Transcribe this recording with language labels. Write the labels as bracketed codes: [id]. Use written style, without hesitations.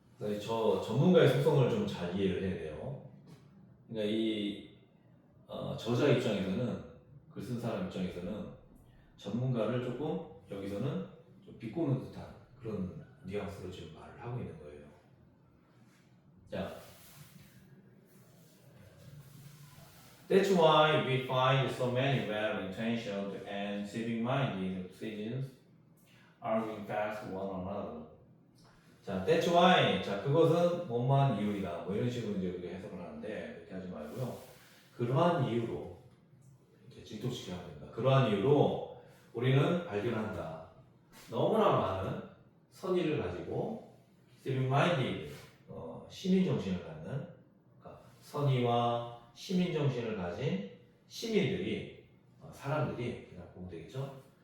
[ko] 그래서 저 전문가의 속성을 좀 잘 이해를 해야 돼요. 그러니까 이 저자 입장에서는, 글 쓴 사람 입장에서는 전문가를 조금 여기서는 좀 비꼬는 듯한 그런 뉘앙스로 지금 말을 하고 있는 거예요. [en] 자, That's why we find so many well-intentioned and civic-minded citizens arguing fast with one another. 자, that's why. [ko] 자, 그것은 뭐뭐한 이유이다. 뭐 이런 식으로 이제 우리가 해석을 하는데 그렇게 하지 말고요. 그러한 이유로 이렇게 직독시켜야 됩니다. 그러한 이유로 우리는 발견한다. 너무나 많은 선의를 가지고 civic-minded 시민 정신을 갖는, 그러니까 선의와 시민 정신을 가진 시민들이 사람들이 그냥 보면 되겠죠.